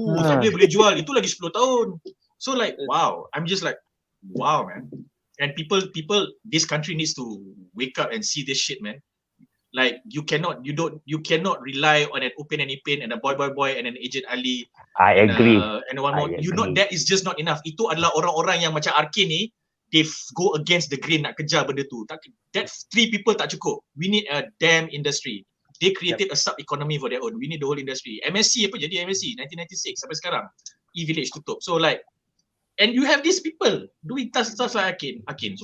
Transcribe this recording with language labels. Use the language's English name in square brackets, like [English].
[Malay] Tak boleh jual, itu lagi 10 tahun. [English] So like, wow, I'm just like, wow man. And people, this country needs to wake up and see this shit, man. Like you cannot rely on an Upin and Ipin and a boy and an Agent Ali. I agree. And one more. That is just not enough. [Malay] Itu adalah orang-orang yang macam Arcane ni, [English] they go against the grain [Malay] nak kejar benda tu. [English] That 3 people [Malay] tak cukup. [English] We need a damn industry. They created a sub-economy for their own. We need the whole industry. [Malay] MSC apa jadi MSC 1996 sampai sekarang. E-Village tutup. [English] So like, and you have these people doing stuff like Arcane.